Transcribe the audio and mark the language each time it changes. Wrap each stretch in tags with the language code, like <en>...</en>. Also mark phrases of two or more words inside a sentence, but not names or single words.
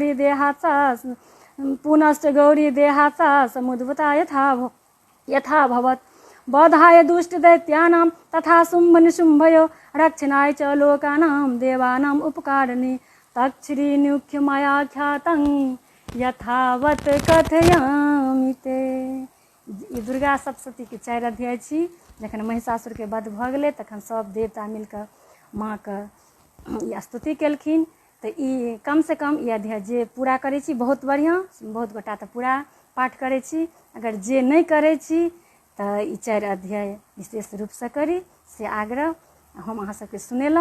<sa>गौरी देहासा समुद्भूता यथा भवत् बधाय दुष्टदैत्यानां तथा शुम्भनिशुम्भयो रक्षणाय च लोकानां देवानाम् उपकारिणी तच्छ्रीनुख्यमयाख्यातं यथावत् कथयामि ते।</sa> <mai>ई दुर्गा सप्तशती के 4 अध्याय छी। जखन महिषासुर के वध भऽ गेलै तखन सब देवता मिलकर माँ के स्तुति केलखिन। तऽ ई कम से कम ई अध्याय जे पूरा करै छी बहुत बढ़िआँ, बहुत गोटा तऽ पूरा पाठ करै छी। अगर जे नहि करै छी तऽ ई 4 अध्याय विशेष रूपसँ करी से आग्रह हम अहाँ सबके सुनेलहुँ।</mai>